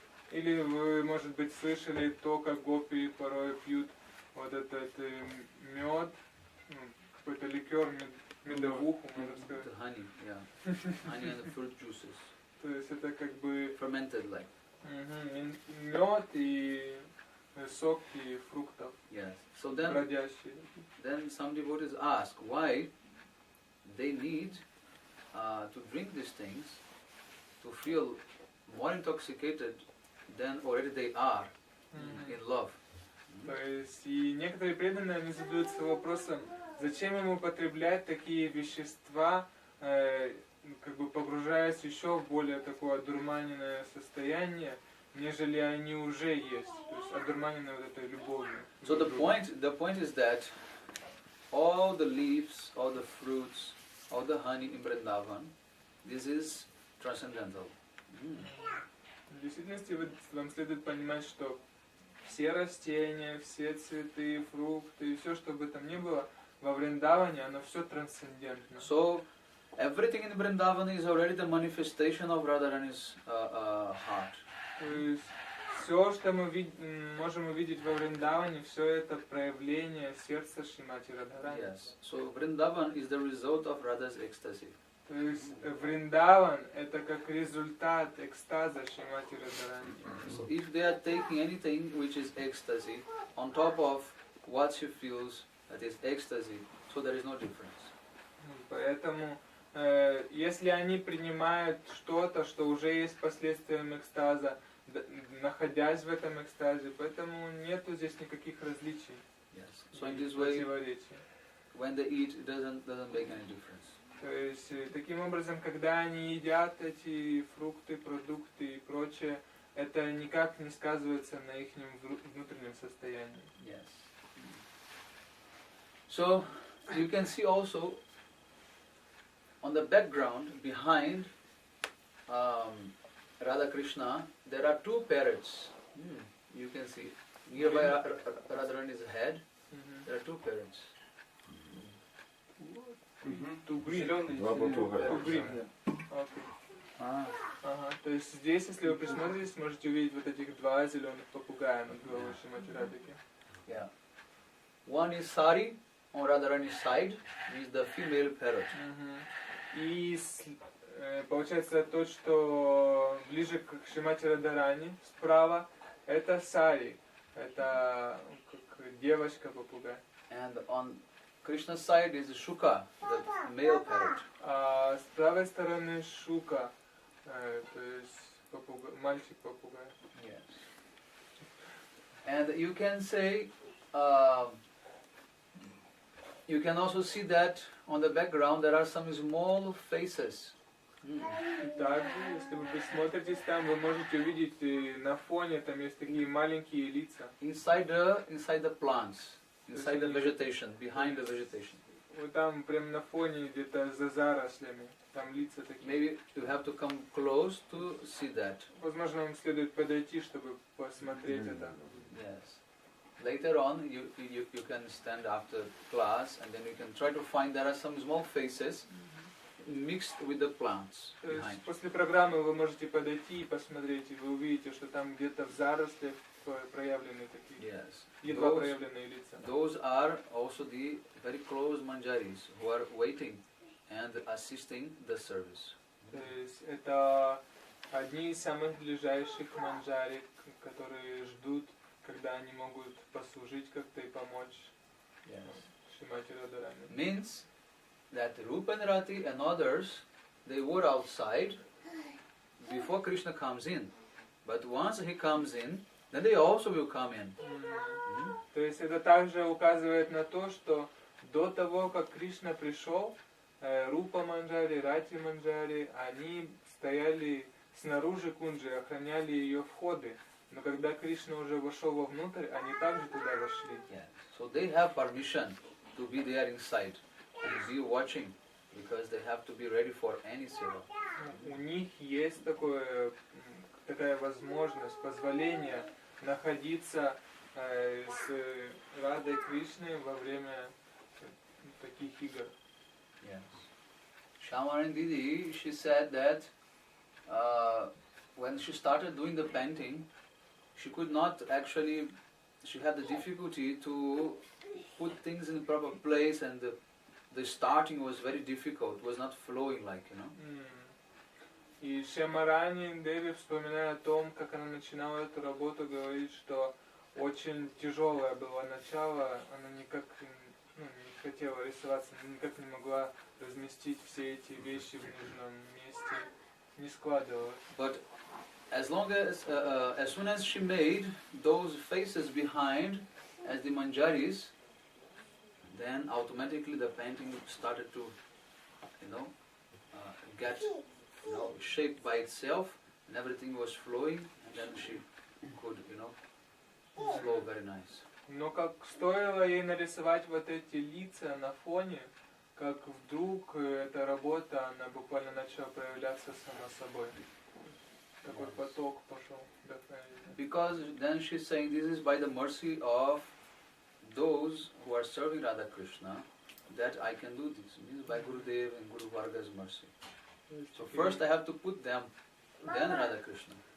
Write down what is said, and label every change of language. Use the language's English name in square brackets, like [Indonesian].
[Russian] Или вы, может быть, слышали то, как гопи порой пьют вот этот мед, какой-то ликер, медовуху, можно сказать. [English] The honey, yeah. Honey and the fruit juices. [Russian] То есть это как бы [English] Fermented like. [Russian] мед и соки фруктов, [English] Yes. So then, [Russian] бродящие. [English] then some devotees ask why they need to drink these things to feel more intoxicated than already they are in love. [Russian] То есть и некоторые преданные, они задаются вопросом, зачем ему употреблять такие вещества, как бы погружаясь еще в более такое одурманенное состояние, нежели они уже есть, то есть одурманенное вот этой любовью. [English] So the point is that all the leaves, all the fruits, all the honey in Vrindavan, this is transcendental. [Russian] В действительности вам следует понимать, что все растения, все цветы, фрукты, все, что бы там ни было, во Вриндаване, оно все трансцендентно. [English] So everything in Vrindavan is already the manifestation of Radharani's heart. [Russian] То есть все, что мы можем увидеть во Вриндаване, все это проявление сердца Шримати Радхарани. [English] Yes. So Vrindavan is the result of Radha's ecstasy. [Russian] То есть Вриндаван это как результат экстаза Шримати Радхарани. [English] So if they are taking anything which is ecstasy on top of what she feels that is ecstasy, so there is no difference. [Russian] Поэтому если они принимают что-то, что уже есть последствием экстаза, находясь в этом экстазе, поэтому нету здесь никаких различий. [English] Yes. So in this way, [Russian] Противоречий. [English] when they eat, it doesn't make any difference. [Russian] То есть таким образом, когда они едят эти фрукты, продукты и прочее, это никак не сказывается на их внутреннем состоянии. [English] Yes. So you can see also on the background behind Radha Krishna, there are two parrots. You can see nearby Radharani's head. There are two parrots. [Russian] Два попугая. Ага, то есть здесь, если вы присмотритесь, можете увидеть вот этих два зеленых попугая над головой Шримати Радхики. [English] Yeah. One is Sari on Radharani's side, is the female parrot. [Russian] И получается тот, что ближе к Шримати Радхарани, справа, это Сари, это как девочка-попугай. [English] And on Krishna's side is Shuka, the male parrot. [Russian] А с правой стороны Шука, то есть мальчик-попугай. [English] Yes. And you can say, you can also see that on the background there are some small faces. [Russian] Также, если вы присмотритесь там, вы можете увидеть на фоне, там есть такие маленькие лица. [English] Inside the plants, inside the vegetation, behind the vegetation. [Russian] Вот там прям на фоне где-то за зарослями. там лица такие. [English] Maybe you have to come close to see that. [Russian] Возможно, вам следует подойти, чтобы посмотреть это. [English] Yes. Later on, you can stand after class and then you can try to find there are some small faces mixed with the plants [Russian] То [English] behind. [Russian] есть после программы вы можете подойти и посмотреть, и вы увидите, что там где-то в зарослях проявлены такие, [English] Yes. [Russian] едва проявленные лица. [English] Those are also the very close manjaris who are waiting and assisting the service. [Russian] То есть это одни из самых ближайших манджари, которые ждут, когда они могут послужить как-то и помочь Шримати Радharani. [English] Means that Rupa and Rati and others, they were outside before Krishna comes in. But once he comes in, then they also will come in. [Russian] То есть это также указывает на то, что до того, как Кришна пришел, Рупа Манджари, Рати Манджари, они стояли снаружи кунджи, охраняли ее входы. Но когда Кришна уже вошел вовнутрь, они также туда вошли. [English] Yeah. So they have permission to be there inside and be watching because they have to be ready for any seva. [Russian] У них есть такая возможность, позволение находиться с Радой Кришной во время таких игр. [English] Yes. Shamaran Didi, she said that when she started doing the painting, she could not actually, she had the difficulty to put things in the proper place and the starting was very difficult, it was not flowing like, you know. [Russian] И Шамарани Деви, вспоминая о том, как она начинала эту работу, говорит, что очень тяжелое было начало, она никак не хотела рисоваться, никак не могла разместить все эти вещи в нужном месте, не складывалось. [English] But as soon as she made those faces behind as the manjaris, then automatically the painting started to, get, shaped by itself, and everything was flowing, and then she could, flow very nice. [Russian] Но как стоило ей нарисовать вот эти лица на фоне, как вдруг эта работа, она буквально начала проявляться сама собой. Такой поток пошел. [English] Because then she's saying this is by the mercy of those who are serving Radha Krishna that I can do this. It means by Gurudev and Guru Varga's mercy. So first I have to put them, then Radha Krishna.